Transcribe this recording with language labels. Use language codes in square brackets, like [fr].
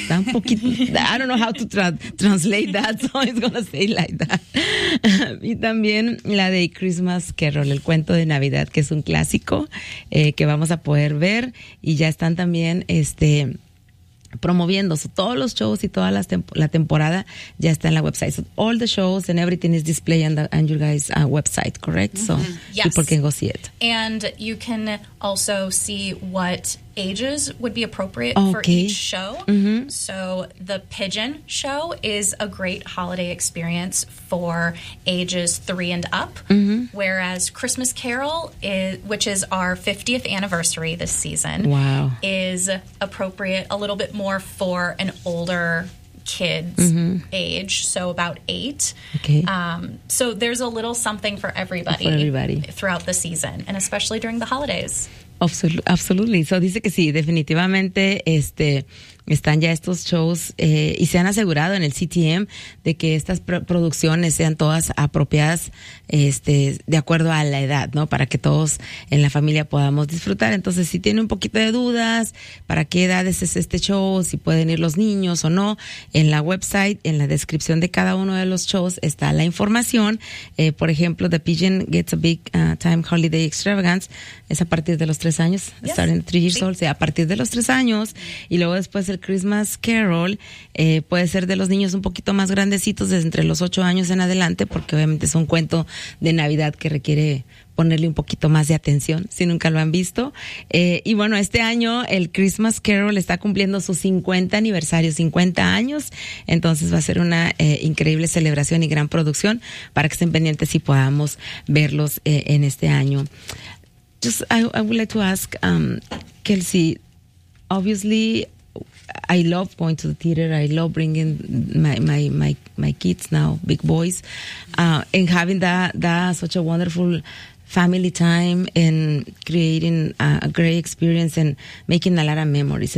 [en] I don't know how to translate that, so it's going to say like that. [es] Y también la de Christmas Carol, el cuento de Navidad, que es un clásico que vamos a poder ver. Y ya están también promoviendo. So, todos los shows y toda la temporada ya está en la website. [en] So, all the shows and everything is displayed on your guys' website, correct? Mm-hmm. So yes. People can go see it. And you can also see what ages would be appropriate okay. for each show. Mm-hmm. So the Pigeon Show is a great holiday experience for ages 3 and up, mm-hmm. whereas Christmas Carol, which is our 50th anniversary this season, wow. is appropriate a little bit more for an older kid's mm-hmm. age, so about 8. Okay. So there's a little something for everybody, throughout the season, and especially during the holidays. Absolutely. [es] So dice que sí, definitivamente están ya estos shows y se han asegurado en el CTM de que estas producciones sean todas apropiadas de acuerdo a la edad, ¿no? Para que todos en la familia podamos disfrutar. Entonces, si tiene un poquito de dudas, ¿para qué edades es este show? Si pueden ir los niños o no, en la website, en la descripción de cada uno de los shows está la información. Por ejemplo, The Pigeon Gets a Big Time Holiday Extravagance es a partir de los 3 años. [en] Yes. Starting 3 years [es] sí. [en] old, [es] o sea, a partir de los 3 años. Y luego después el Christmas Carol puede ser de los niños un poquito más grandecitos, desde entre los 8 años en adelante, porque obviamente es un cuento de Navidad que requiere ponerle un poquito más de atención si nunca lo han visto. Y bueno, este año el Christmas Carol está cumpliendo su 50 aniversario, 50 años. Entonces va a ser una increíble celebración y gran producción para que estén pendientes y podamos verlos en este año. [en] I would like to ask Kelsey, obviously I love going to the theater. I love bringing my kids now, big boys, and having that such a wonderful family time and creating a great experience and making a lot of memories.